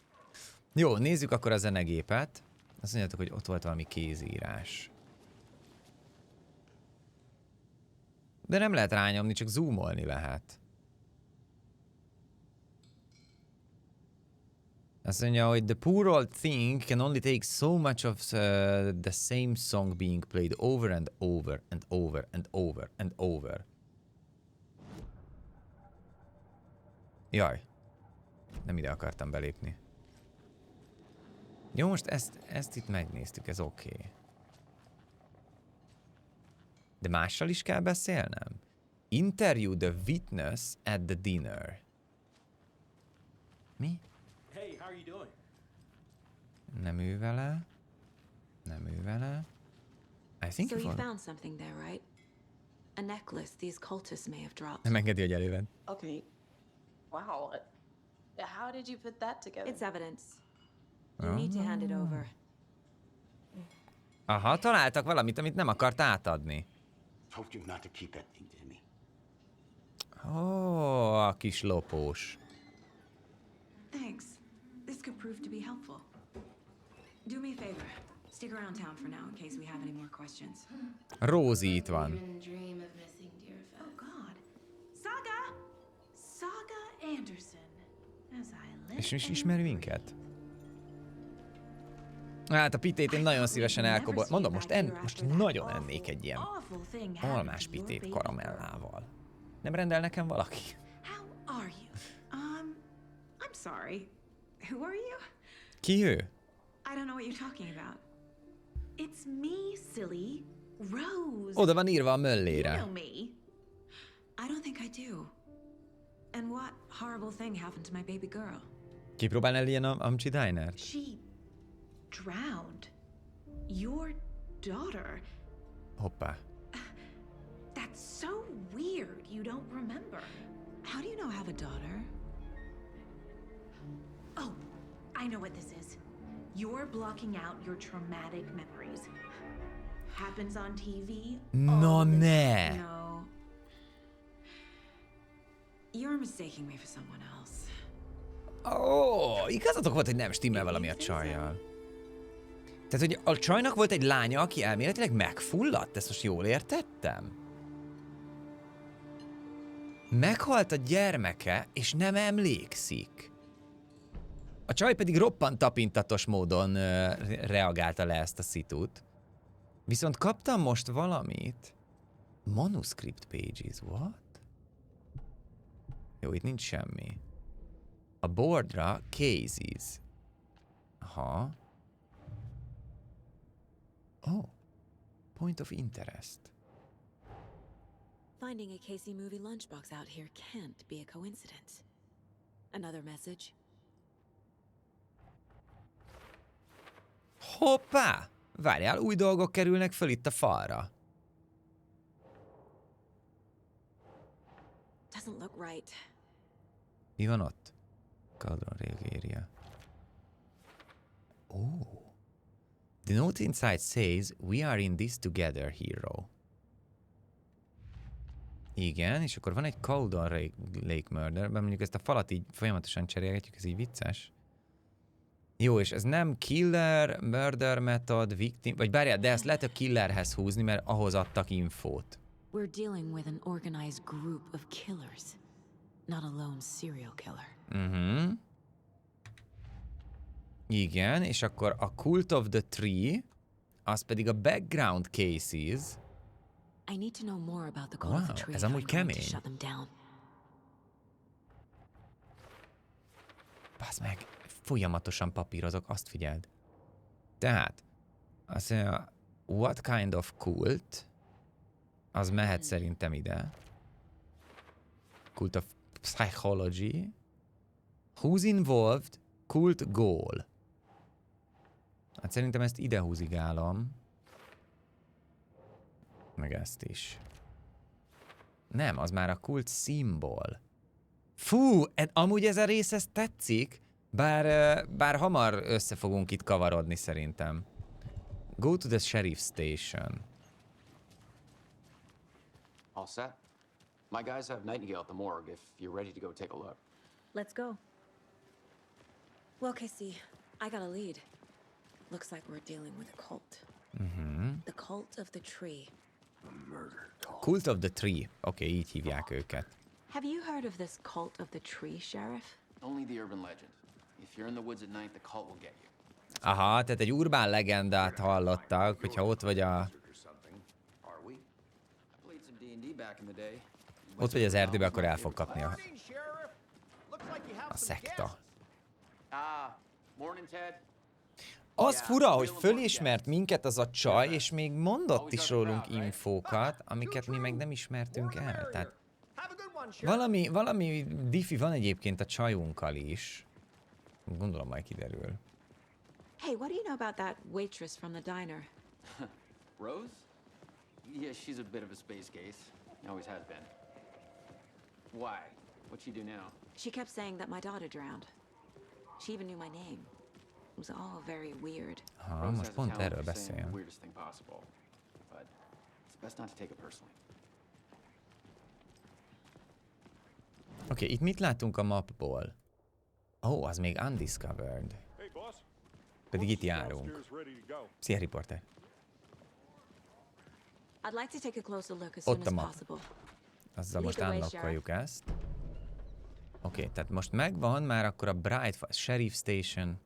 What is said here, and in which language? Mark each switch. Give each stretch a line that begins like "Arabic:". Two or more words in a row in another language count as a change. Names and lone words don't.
Hungarian: Jó, nézzük akkor a zenegépet. Azt mondjátok, hogy ott volt valami kézírás. De nem lehet rányomni, csak zoomolni lehet. Azt mondja, hogy
English: the poor old thing can only take so much of the same song being played over and over and over and over and over.
Hungarian: Jaj. Nem ide akartam belépni. Jó, most ezt itt megnéztük, ez oké.
English: Okay.
Hungarian: De mással is kell beszélnem?
English: Interview the witness at the dinner.
Hungarian: Mi?
English: Hey, how are you doing?
Hungarian: Nem ő vele. Nem ő vele.
English: I think So you found found something there, right? A necklace these cultists may have dropped.
Hungarian: Nem engedi, hogy előven.
English: Okay. Wow. How did you put that together? It's evidence. You need to hand it over.
Hungarian: Aha, találtak valamit, amit nem akart átadni.
English: Told you not to keep that thing, Timmy.
Hungarian: Ó, a kis lopós.
English: Thanks. This could prove to be helpful. Do me a favor. Stick around town for now in case we have any more questions.
Hungarian: Rózi itt van.
English: Oh God. Saga Anderson. As I live.
Hungarian: És is ismer minket? Hát a pitét én nagyon szívesen mondom, most nagyon ennék egy ilyen almás pitét karamellával. Nem rendel nekem valaki?
English: How are you? I'm sorry. Who are you?
Hungarian: Ki ő?
English: I don't know what you're talking about. It's me, silly. Rose.
Hungarian: Oda van írva a
English: You
Hungarian: möllére.
English: know me. I don't think I do. And what horrible thing happened to my baby girl?
Hungarian: Kipróbálnál el ilyen Amcsi Dinert?
English: She drowned. Your daughter.
Hungarian: Hoppá.
English: That's so weird. You don't remember. How do you know I have a daughter? Oh, I know what this is. You're blocking out your traumatic memories. Happens on TV.
Hungarian: No ne!
English: No. You're mistaking me for someone else.
Hungarian: Ó, igazatok volt, hogy nem stimmel valami a csajjal. Tehát, hogy a csajnak volt egy lánya, aki elméletileg megfulladt? Ezt most jól értettem? Meghalt a gyermeke, és nem emlékszik. A csaj pedig roppant tapintatos módon reagálta le ezt a szitut. Viszont kaptam most valamit.
English: Manuscript pages, what?
Hungarian: Jó, itt nincs semmi. A boardra cases. Aha.
English: Oh. Point of interest. Finding a Casey movie lunchbox out here can't be a coincidence. Another message?
Hungarian: Hoppá! Várjál, új dolgok kerülnek föl itt a falra.
English: Doesn't look right.
Hungarian: Mi van ott?
English: Cauldron Area. Oh. The note inside says, we are in this together, hero.
Hungarian: Igen, és akkor van egy Cauldron Lake Murder, mondjuk ezt a falat így folyamatosan cserélgetjük, ez így vicces. Jó, és ez nem
English: killer, murder method, victim,
Hungarian: vagy bárjál, de ezt lehet a killerhez húzni, mert ahhoz adtak infót.
English: We're dealing with an organized group of killers, not a lone serial killer.
Hungarian: Igen, és akkor a Cult of the Tree, az pedig a
English: background cases. I need to know more about the Cult of the Tree.
Hungarian: Ez amúgy
English: if I'm going to
Hungarian: kemény.
English: shut them down.
Hungarian: Baszd meg, folyamatosan papírozok, azt figyeld. Tehát, azt mondja,
English: what kind of cult,
Hungarian: az mehet szerintem ide.
English: Cult of psychology. Who's involved? Cult goal.
Hungarian: Hát szerintem ezt ide húzigálom. Meg ezt is. Nem, az már a kult szimbol. Fú, amúgy ez a rész, ez tetszik, bár hamar össze fogunk itt kavarodni szerintem.
English: Go to the sheriff station. All set? My guys have Nightingale at the morgue if you're ready to go take a look. Let's go. Well, Casey, I got a lead. Looks like we're dealing with a cult. The Cult of the Tree. Cult of the Tree.
Hungarian: Oké, így hívják őket.
English: Have you heard of this Cult of the Tree, Sheriff? Only the urban legend. If you're in the woods at night, the cult will get you.
Hungarian: Aha, tehát egy urbán legendát hallottak, hogyha ott vagy ott vagy az erdőben, akkor el fog kapni a szekta.
English: Morning, Ted.
Hungarian: Az fura, hogy fölismert minket az a csaj, és még mondott is rólunk infókat, amiket mi meg nem ismertünk el. Tehát valami diffi van egyébként a csajunkkal is. Gondolom majd kiderül.
English: Hey, what do you know about that waitress from the diner? Rose? Yeah, she's a bit of a space case. Always has been. Why? What'd she do now? She kept saying that my daughter drowned. She even knew my name. It was all very weird.
Hungarian: Ha, most pont erről beszél.
English: Weirdest thing possible. But it's best not to take it personally.
Hungarian: Oké, itt mit látunk a mapból? Ó, az még undiscovered. Pedig itt járunk. Szia, riporter. Ott a map. Azzal most unlockoljuk ezt. Oké, tehát most megvan már akkor a Bright Sheriff Station.